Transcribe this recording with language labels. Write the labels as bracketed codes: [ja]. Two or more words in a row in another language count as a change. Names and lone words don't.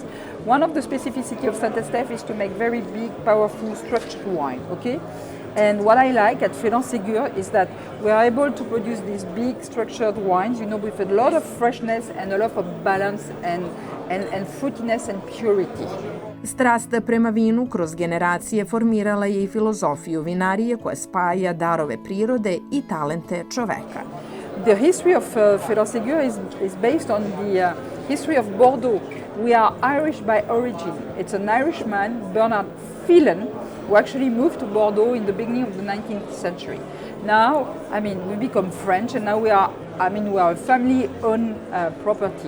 [en] One of the specificity of Saint-Estèphe is to make very big, powerful, structured wine. Okay, and what I like at Phelan Segur is that we are able to produce these big, structured wines, with a lot of freshness and a lot of balance and fruitiness and purity. [sr] Strast prema vinu kroz generacije formirala je i filozofiju vinarije koja spaja darove prirode i talente čoveka. [en] The history of Phelan Segur is based on the history of Bordeaux. We are Irish by origin. It's an Irishman, Bernard Phelan, who actually moved to Bordeaux in the beginning of the 19th century. Now, we become French, and now we are a family-owned property.